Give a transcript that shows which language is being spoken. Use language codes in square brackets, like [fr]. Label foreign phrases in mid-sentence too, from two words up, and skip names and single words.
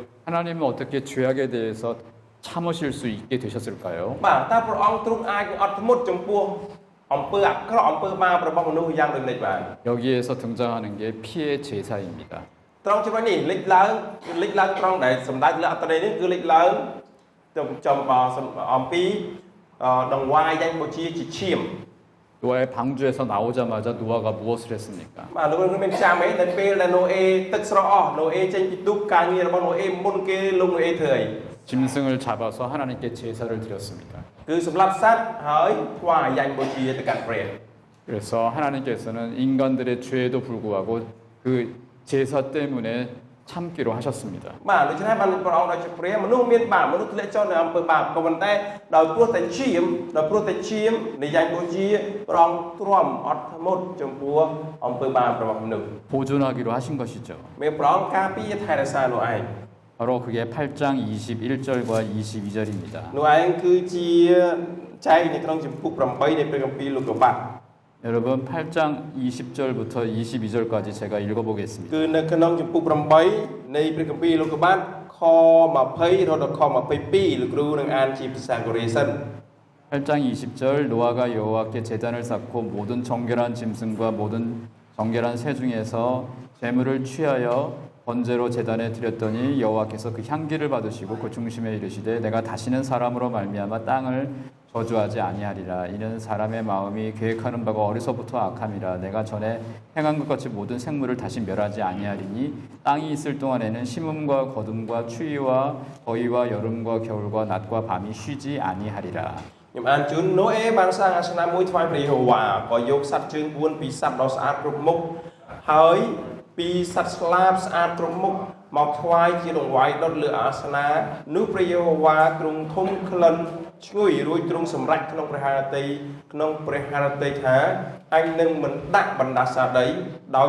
[ko] 하나님은 어떻게 죄악에 대해서 참으실 수 있게 되셨을까요? [km] បាទតើព្រះអង្គទ្រង់អាចអត់ធ្មត់ចំពោះអំពើអាក្រក់អំពើបាបរបស់មនុស្សយ៉ាងដូចនេះបាន [ko] 여기에서 등장하는 게 피의 제사입니다. [km] ត្រង់ចំណុចនេះលេចឡើងត្រង់ដែលសម្ដេចលើអត្តន័យនេះគឺលេចឡើងចំអំពីដង្វាយយ៉ាងបូជាជាឈាម [ko] 노아의 방주에서 나오자마자 노아가 무엇을 했습니까? [km] បាទលោកគ្រូមានចាំទេនៅពេលដែលណូអេទឹកស្រកអស់ណូអេចេញពីទូកការងាររបស់ណូអេមុនគេលោកណូអេធ្វើអី [ko] 짐승을 잡아서 하나님께 제사를 드렸습니다. [km] គឺសម្លាប់សត្វហើយថ្វាយយ៉ាងបូជាទៅកាន់ព្រះ [ko] 그래서 하나님께서는 인간들의 죄에도 불구하고 그 제사 때문에 참기로 하셨습니다. [km] បាទដូច្នេះបានព្រះអង្គដោយជាព្រះមនុស្សមានបាបមនុស្សធ្លាក់ចុះនៅអំពើបាបក៏ប៉ុន្តែដោយព្រោះតែឈាមនៃយ៉ាងបូជាព្រះអង្គទ្រាំអត់ធ្មត់ចំពោះអំពើបាបរបស់មនុស្ស [ko] 보존하기로 하신 것이죠. [km] មានព្រះអង្គការពារថែរក្សានោះឯង [ko] 바로 그게 8장 21절과 22절입니다. [km] នោះឯងគឺជាចែកនៅក្នុងជំពូក8នៃព្រះគម្ពីរលោកុបាទ [ko] 여러분 8장 20절부터 22절까지 제가 읽어보겠습니다. [km] គឺនៅក្នុងជំពូក8នៃព្រះគម្ពីរលោកុបាទខ20រហូតដល់ខ22លោកគ្រូនឹងអានជាភាសាកូរ៉េសិន [ko] 8장 20절 노아가 여호와께 제단을 쌓고 모든 정결한 짐승과 모든 정결한 새 중에서 제물을 취하여 번제로 제단에 드렸더니 여호와께서 그 향기를 받으시고 그 중심에 이르시되 내가 다시는 사람으로 말미암아 땅을 저주하지 아니하리라. 이는 사람의 마음이 계획하는 바가 어려서부터 악함이라. 내가 전에 행한 것 같이 모든 생물을 다시 멸하지 아니하리니 땅이 있을 동안에는 심음과 거둠과 추위와 더위와 여름과 겨울과 낮과 밤이 쉬지 아니하리라. [km] ខ្ញុំអានជូនណូអេបានសាងអាសនៈមួយថ្វាយព្រះយេហូវ៉ាក៏យកសត្វជើង4ពីសត្វដ៏ស្អាតគ្រប់មុខហើយពីសត្វស្លាបស្អាតគ្រប់មុខមកថ្វាយជាដង្វាយដុតលើអាសនៈ នោះព្រះយេហូវ៉ាទ្រង់ធំក្លិនឈ្ងុយរួចទ្រង់សម្រេចក្នុងព្រះハរតីថាអញនឹងមិនដាក់បណ្ដាសាដីដោយ